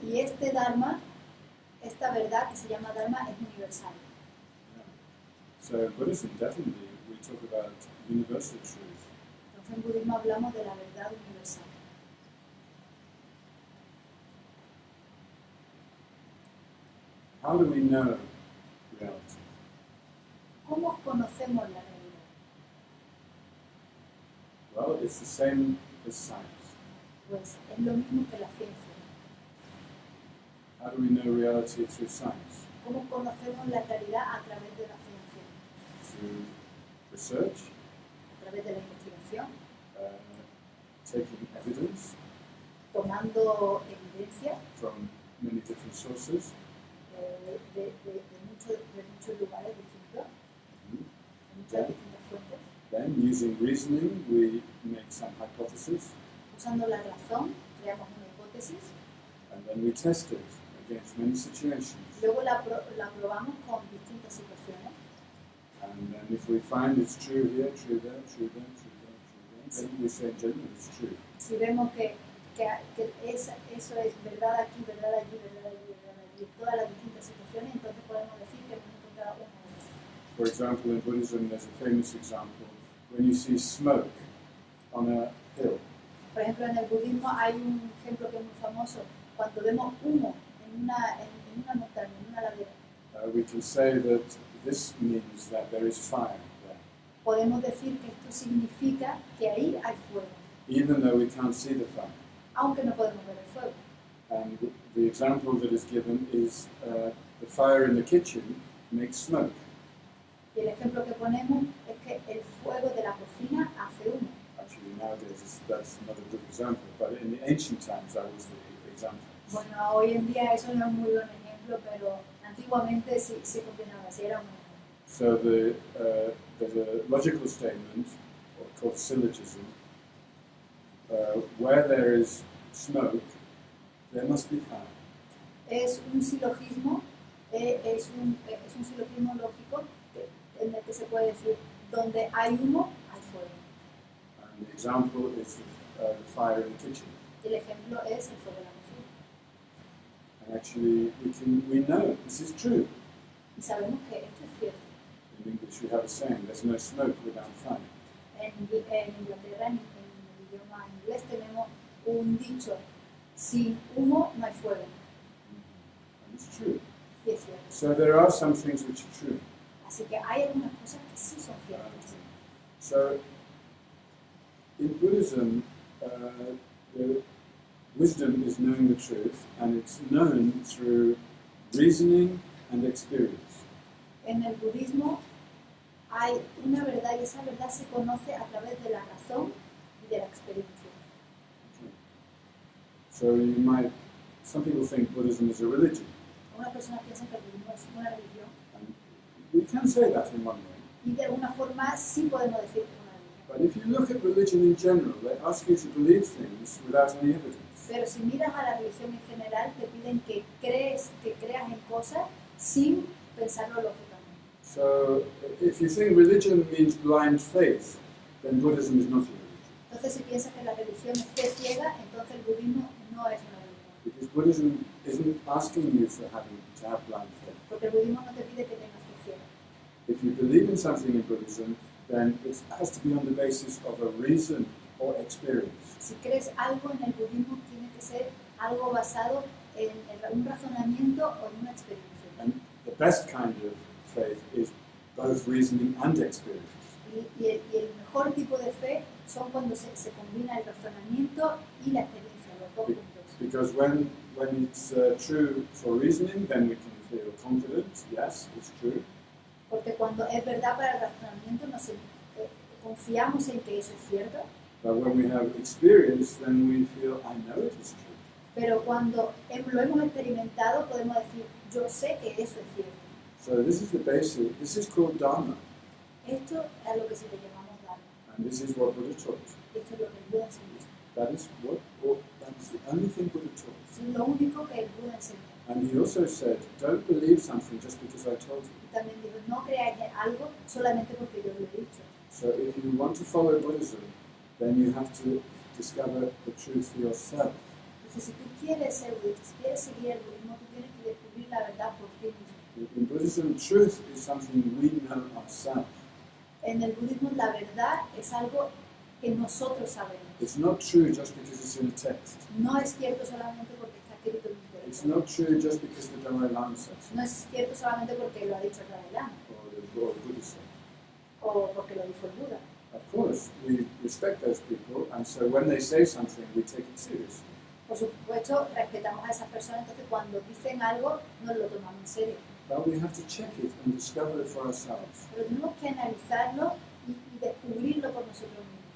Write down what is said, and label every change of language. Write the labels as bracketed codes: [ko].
[es] Y este Dharma, esta verdad que se llama Dharma, es universal. [en] Yeah. So in Buddhism, definitely, we talk about universal truth. [es] Entonces en budismo hablamos de la verdad universal. [en] How do we know reality? [es] ¿Cómo conocemos la realidad? [en] Well, it's the same as science. [es] Pues es lo mismo que la ciencia. [en] How do we know reality through science? [es] ¿Cómo conocemos la realidad a través de la ciencia? [en] Through research, [es] A través de la investigación, [en] taking evidence [es] tomando evidencia [en] from many different sources, [es] de muchos lugares distintos, de muchas distintas fuentes. [en] then using reasoning we make some hypothesis, [es] Usando la razón, creamos una hipótesis, [en] and then we test it against many situations. [es] luego la probamos con distintas situaciones. [en] And then if we find it's true here, true there, true there, true there, true there, then we say in general it's true. [es] Si vemos que eso es verdad aquí, verdad allí, verdad allí, verdad allí, en todas las distintas situaciones, entonces podemos decir que hemos encontrado una verdad. [en] For example, in Buddhism there's a famous example when you see smoke on a hill. [es] Por ejemplo, en el budismo hay un ejemplo que es muy famoso, cuando vemos humo en una montaña, en una ladera. [en] We can say that this means that there is fire there. [es] Podemos decir que esto significa que ahí hay fuego. [en] even though we can't see the fire. [es] aunque no podemos ver el fuego. [en] And the example that is given is the fire in the kitchen makes smoke. [es] Y el ejemplo que ponemos es que el fuego de la cocina hace humo. [en] Actually, nowadays that's not a good example, but in the ancient times that was the example. [es] Bueno, hoy en día eso no es muy buen ejemplo, pero antiguamente sí funcionaba así, era un ejemplo. [en] So there's a logical statement called syllogism. Where there is smoke, there must be fire. [es] Es un silogismo, es un silogismo lógico en el que se puede decir, donde hay humo, hay fuego. [en] And the example is the fire in the kitchen. [es] El ejemplo es el fuego de la cocina. [en] And actually, we know this is true. [es] Y sabemos que esto es cierto. [en] In English, we have a saying: "There's no smoke without fire." [es] En Inglaterra, en el idioma inglés, tenemos un dicho: sin humo no hay fuego. [en] And it's true. [es] Y es cierto. [en] So there are some things which are true. [es] Así que hay algunas cosas que sí son ciertas. [en] So in Buddhism, the wisdom is knowing the truth, and it's known through reasoning and experience. [es] En el budismo hay una verdad y esa verdad se conoce a través de la razón y de la experiencia. [en] Okay. So some people think Buddhism is a religion. [es] Una persona piensa que el budismo es una religión [en] And we can say that in one way. [es] y de alguna forma sí podemos decir que es una religión. [en] But if you look at religion in general, they ask you to believe things without any evidence. [es] Pero si miras a la religión en general, te piden que creas en cosas sin pensarlo lógicamente. [en] So if you think religion means blind faith, then Buddhism is not a religion. [es] Entonces, si piensas que la religión es fe ciega, entonces el budismo no es una religión. [en] Because Buddhism isn't asking you to have blind faith. [es] Porque el budismo no te pide que tengas fe ciega. [en] If you believe in something in Buddhism, then it has to be on the basis of a reason or experience. [es] Si crees algo en el budismo, tiene que ser algo basado en un razonamiento o en una experiencia. [en] And the best kind of faith is both reasoning and experience. [es] Y el mejor tipo de fe son cuando se combina el razonamiento y la experiencia, los dos juntos. [en] Because when it's true for reasoning, then we can feel confident, yes, it's true. [es] Porque cuando es verdad para el razonamiento, confiamos en que eso es cierto. [en] But when we have experience, then we feel, I know it is true. [es] Pero cuando lo hemos experimentado, podemos decir, yo sé que eso es cierto. [en] So this is the basic, this is called Dharma. [es] Esto es lo que se le llamamos Dharma. [en] And this is what Buddha taught. [es] Esto es lo que el Buda enseñó. [en] That's the only thing Buddha taught. [es] Eso es lo único que el Buda enseñó. [en] And he also said, don't believe something just because I told you. [es] Y también dijo, no creáis en algo solamente porque yo lo he dicho. [en] So if you want to follow Buddhism, then you have to discover the truth for yourself. [es] Entonces, si tú quieres ser budista, si quieres seguir el budismo, tú tienes que descubrir la verdad por ti mismo. [en] In Buddhism, truth is something we know ourselves. [es] En el budismo, la verdad es algo que nosotros sabemos. [en] It's not true just because it's in a text. [es] No es cierto solamente porque está escrito en un [en] It's [es] texto. [en] not true just because the Dalai Lama says it, [es] No es cierto solamente porque lo ha dicho el Dalai Lama [en] or the Buddha said. [es] o porque lo dijo el Buda. [en] Of course, we respect those people, and so when they say something, we take it seriously. [es] Por supuesto, respetamos a esas personas, entonces cuando dicen algo, nos lo tomamos en serio. [en] But we have to check it and discover it for ourselves. [es] Pero tenemos que analizarlo y descubrirlo por nosotros mismos.